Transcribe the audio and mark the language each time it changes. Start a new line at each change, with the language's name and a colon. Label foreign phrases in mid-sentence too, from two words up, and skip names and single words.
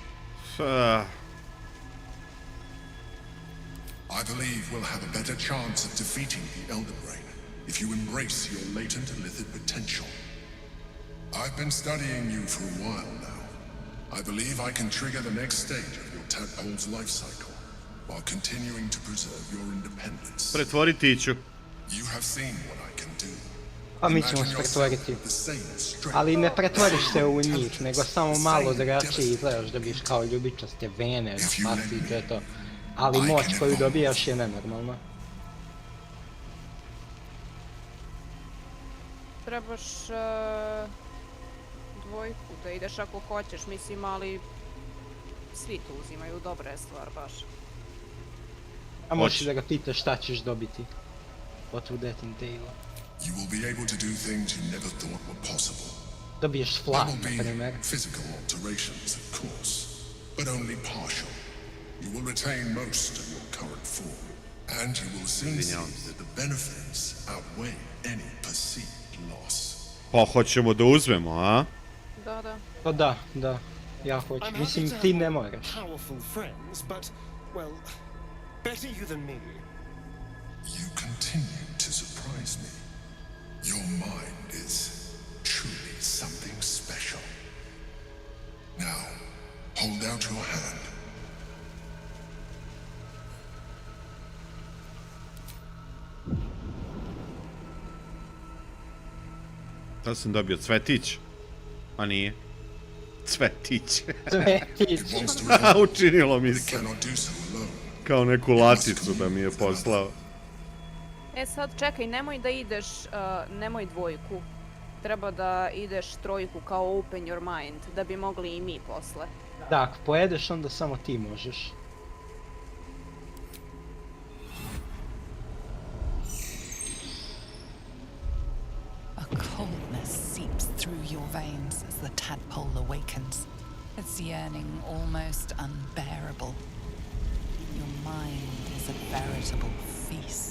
English: I believe we'll have a better chance of defeating the Elder Brain if you embrace your latent illithid potential. I've been studying you for a while now. I believe I can trigger the next stage of your tadpole's life cycle, while continuing to preserve your independence.
Serbian: Pretvoriti ću.
English: You have seen what I can do.
Serbian: A mi ćemo se pretvoriti. Ali ne pretvoriš se u njih, nego samo malo drugačije izgledaš, dobiš kao ljubičaste vene, pasi i to je to. Ali moć koju dobijaš je nenormalna. Trebaš dvojku da ideš ako hoćeš, mislim, ali svi tu uzimaju, dobra je stvar baš. A možeš da ga pitaš šta ćeš dobiti.
English: What would that entail? You will be able to do things you never thought were possible.
Serbian: Dobiješ fly, na primjer.
English: Physical alterations, of course, but only partial. You will retain most of your current form, and you will soon see that the benefits outweigh any perceived loss.
Serbian: Pa hoćemo da uzmemo, a? Da, da. Pa da, da. Ja hoću. Mislim, ti ne moraš.
English: Powerful friends, but, well, better you than me. You continue to surprise me. Your mind is truly something special. Now, hold out your hand.
Serbian: Da sam dobio cvetić, a nije. Cvetić. Cvetić. Učinilo mi se. Kao neku laticu da mi je poslao. E sad čekaj, nemoj da ideš, nemoj dvojku. Treba da ideš trojku kao
English: open your mind,
Serbian: da bi mogli i mi posle. Da, ako pojedeš onda samo ti možeš.
English: A coldness seeps through your veins as the tadpole awakens, its yearning almost unbearable. Your mind is a veritable feast.